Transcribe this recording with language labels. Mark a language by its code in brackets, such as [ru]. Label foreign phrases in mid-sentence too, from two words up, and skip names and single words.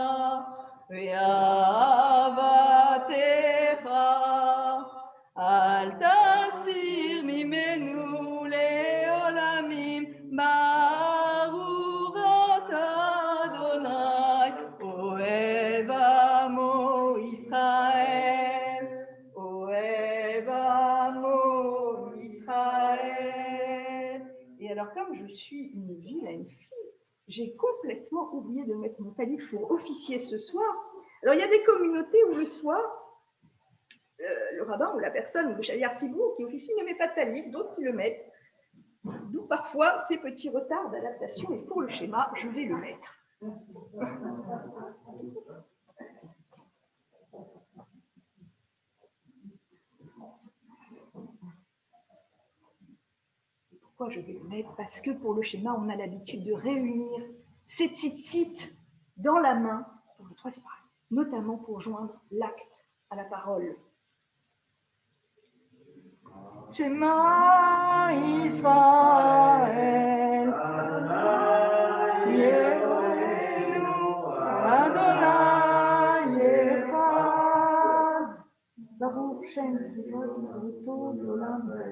[he] ואהבתך אל תסיר ממנו לעולמים ברוך אתה אדוני אוהב עמו ישראל אוהב עמו ישראל. [fr] Et alors comme je suis une vilaine fille, j'ai complètement oublié de mettre mon talit pour officier ce soir. Alors il y a des communautés où le soir, le rabbin ou la personne ou le [he] שליח ציבור [fr] qui officie ne met pas de talit, d'autres qui le mettent. D'où parfois ces petits retards d'adaptation. Et pour le schéma, je vais le mettre. Pourquoi je vais le mettre? Parce que pour le schéma, on a l'habitude de réunir ces tzitzit dans la main, pour le 3 c'est pareil, notamment pour joindre l'acte à la parole. [he] שמע ישראל, אדוני אחד, ברוך שם כבוד עולם